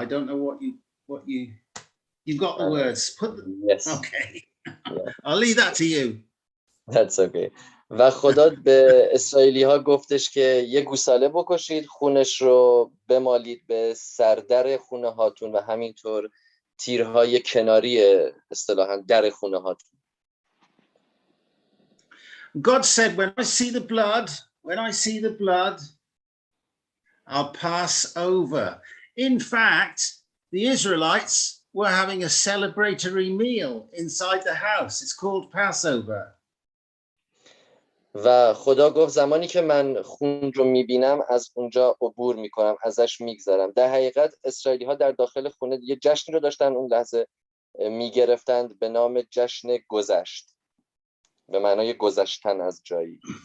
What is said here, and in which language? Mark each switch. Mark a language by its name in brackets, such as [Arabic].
[English] I don't know what you got the words. Yes. Okay. I'll leave that to you. That's okay. [Persian] و خدا به اسرائیلی ها گفتش که یه گوساله بکشید، خونش رو بمالید به سردر خونه هاتون و همینطور تیرهای کناری اصطلاحاً در خونه هاتون. [English] God said, when I see the blood, I'll pass over. In fact, the Israelites were having a celebratory meal inside the house. It's called Passover. [Persian] و خدا گفت زمانی که من خون رو میبینم از اونجا عبور میکنم، ازش میگذرم. در حقیقت اسرائیلی ها در داخل خونه یه جشنی رو داشتن اون لحظه میگرفتند به نام جشن گذشت، به معنای گذشتن از جایی.